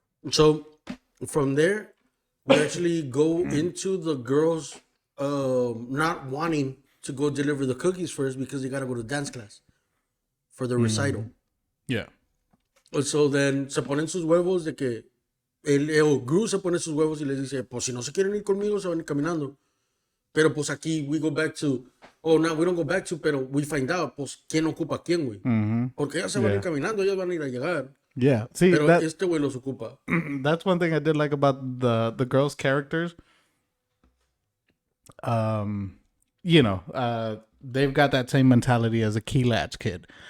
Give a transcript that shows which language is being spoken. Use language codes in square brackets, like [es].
[en] So, from there, we actually go into the girls not wanting to go deliver the cookies first because they gotta go to dance class for the recital. Yeah. [es] So then se ponen sus huevos de que Gru se pone sus huevos y les dice, pues si no se quieren ir conmigo se van a ir caminando. Pero pues aquí [en] we go back to, [es] no, we don't go back to, pero [en] we find out, [es] pues quién ocupa a quién, güey. Porque ellas se van a ir caminando, ellas van a ir a llegar. [en] Yeah. See, [es] Pero este güey los ocupa. [en] that's one thing I did like about the girls' characters. They've got that same mentality as a key latch kid.